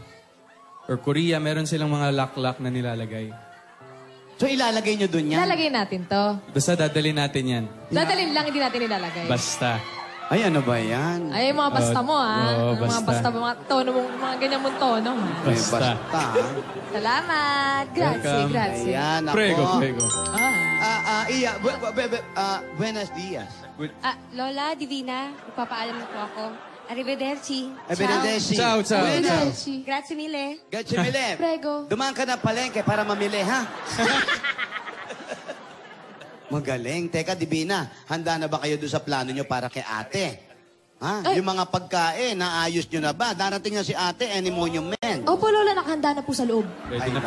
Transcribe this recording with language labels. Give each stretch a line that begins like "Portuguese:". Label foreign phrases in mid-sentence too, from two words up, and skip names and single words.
Filipino: Or Korea, meron silang mga lock-lock na nilalagay. So ilalagay nyo dun yan? Lalagay natin to. Basta dadalhin natin yan. Dadalhin lang, hindi natin nilalagay. Basta. Ay, ano ba yan? Ay, mga basta mo, Oo, Mga basta. basta, mga tono mong, mga ganyan mong tono. Ay, Basta. basta. Salamat.
Italian: Grazie, Welcome. grazie.
Filipino: Ayan, ako.
Italian: Prego, prego.
Spanish: Iya, buenos dias.
Filipino: Lola, Divina, magpapaalam na po ako.
Italian: Arrivederci. Arrivederci. Ciao, ciao. Arrivederci. Grazie mille. Grazie mille. Prego.
Filipino: Dumaan ka na palengke para mamili, ha? Magaling. Teka, Divina, handa na ba kayo doon sa plano nyo para kay ate? Ha? Ay. Yung mga pagkain, naayos nyo na ba? Darating na si ate, any monument. Opo, Lola, nakahanda na po sa loob. Ready na po.